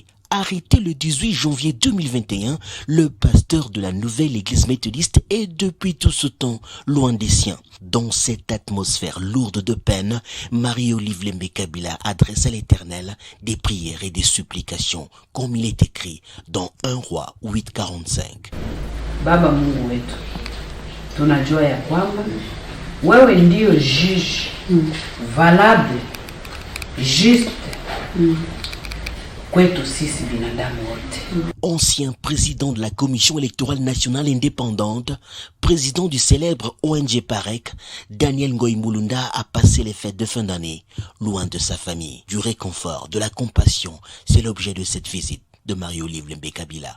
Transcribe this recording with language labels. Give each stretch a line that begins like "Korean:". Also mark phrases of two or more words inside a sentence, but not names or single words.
French: Arrêté le 18 janvier 2021, le pasteur de la nouvelle église méthodiste est depuis tout ce temps loin des siens. Dans cette atmosphère lourde de peine, Marie-Olive Lembe Kabila adresse à l'Éternel des prières et des supplications, comme il est écrit dans 1 Roi 8:45.
Swahili: Baba Mungu wetu, tunajua ya kwamba wewe ndio
French: juge valable, juste
Swahili: kwetu sisi binadamu wote.
French: Ancien président de la Commission électorale nationale indépendante, président du célèbre ONG PAREC, Daniel Ngoy Mulunda a passé les fêtes de fin d'année, loin de sa famille. Du réconfort, de la compassion, c'est l'objet de cette visite de Marie-Olive Lembe Kabila.